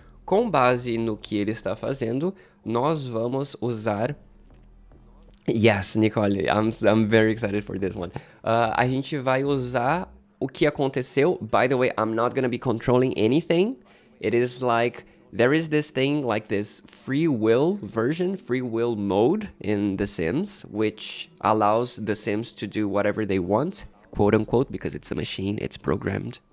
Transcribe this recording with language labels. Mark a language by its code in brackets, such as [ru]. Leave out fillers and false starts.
[pt] Com base no que ele está fazendo, nós vamos usar... [en] Yes, Nicole, I'm very excited for this one. [pt] A gente vai usar o que aconteceu. [en] By the way, I'm not going to be controlling anything. It is like, there is this thing like this free will mode in The Sims, which allows The Sims to do whatever they want, quote unquote, because it's a machine, it's programmed.